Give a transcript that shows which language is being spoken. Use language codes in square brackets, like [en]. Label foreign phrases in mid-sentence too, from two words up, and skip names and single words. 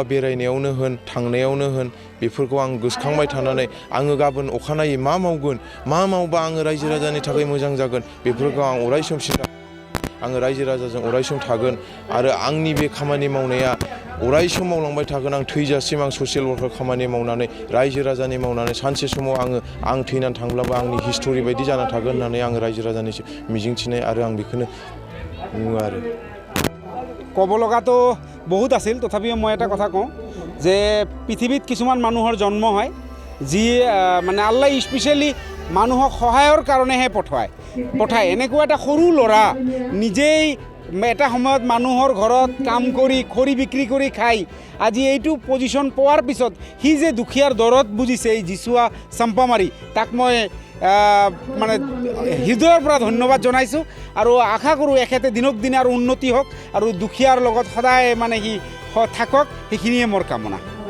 [brx] बेरायनायावनो होन थांनायावनो होन बेफोरखौ आं गोसोखांबाय थानानै आङो गाबोन अखानायै मा मावगोन मा मावबा आङो रायजो राजानि थाखाय मोजां जागोन बेफोरखौ आं अरायसम सिन्था आङो रायजो राजाजों अरायसम थागोन आरो आंनि बे खामानि मावनाया अरायसम मावलांबाय थागोन आं थैजासिम आं [en] social worker [brx] खामानि मावनानै रायजो राजानि मावनानै सानसे समाव आं थैनानै थांब्लाबो आंनि हिस्टरि बायदि जाना थागोन होननानै आङो रायजो राजानि मिजिंथिनाय आरो आं बेखौनो बुङो आरो [as] ক'ব লগাতো বহুত আছিল তথাপিও মই এটা কথা কওঁ যে পৃথিৱীত কিছুমান মানুহৰ জন্ম হয় যি মানে আল্লাহ স্পেচিয়েলি মানুহক সহায়ৰ কাৰণেহে পঠায় এনেকুৱা এটা সৰু ল'ৰা নিজেই এটা সময়ত মানুহৰ ঘৰত কাম কৰি খৰি বিক্ৰী কৰি খাই আজি এইটো পজিশ্যন পোৱাৰ পিছত সি যে দুখীয়াৰ দৰত বুজিছে এই জিচুৱা চম্পামাৰী তাক মই মানে হৃদয়ৰ পৰা ধন্যবাদ জনাইছোঁ আৰু আশা কৰোঁ এখেতে দিনক দিনে আৰু উন্নতি হওক আৰু দুখীয়াৰ লগত সদায় মানে সি থাকক সেইখিনিয়ে মোৰ কামনা